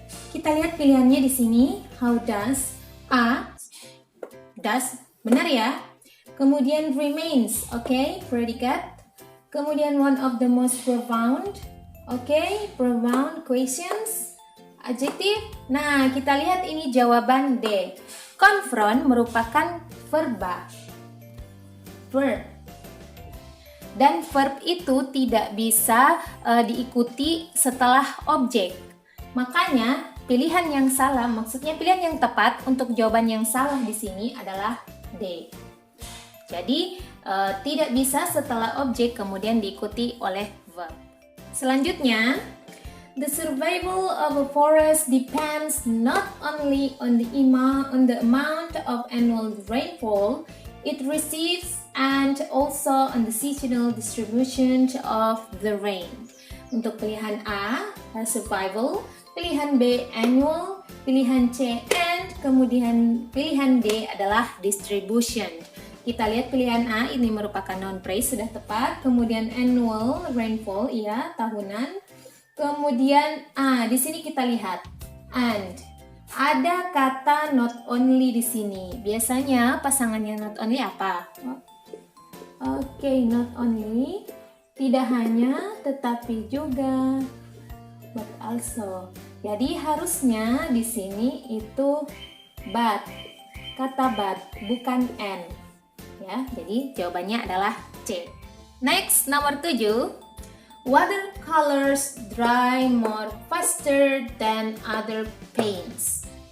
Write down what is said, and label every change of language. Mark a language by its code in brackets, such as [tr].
[id] Kita lihat pilihannya di sini. [en] How does? [id] A. Does, benar ya. Kemudian remains, oke, predikat. [en] Kemudian one of the most profound, oke, profound questions. [id] Adjektif. Nah, kita lihat ini jawaban D. Confront merupakan verb. Dan verb itu tidak bisa diikuti setelah objek. Makanya pilihan yang salah, maksudnya pilihan yang tepat untuk jawaban yang salah di sini adalah D. Jadi tidak bisa setelah objek kemudian diikuti oleh verb. Selanjutnya, [en] the survival of a forest depends not only on the amount of annual rainfall it receives and also on the seasonal distribution of the rain. [id] Untuk pilihan A, survival, pilihan B, annual, pilihan C, and kemudian pilihan D adalah distribution. Kita lihat pilihan A ini merupakan noun phrase, sudah tepat. Kemudian annual, rainfall, iya, tahunan. Kemudian di sini kita lihat and. Ada kata not only di sini. Biasanya pasangannya not only apa? [en] Oke, not only. [id] Tidak hanya, tetapi juga. [en] But also. [id] Jadi harusnya di sini itu but. Kata but, bukan and. Ya, jadi jawabannya adalah C. [en] Next, [id] nomor 7. [en] Watercolors dry more faster than other paints.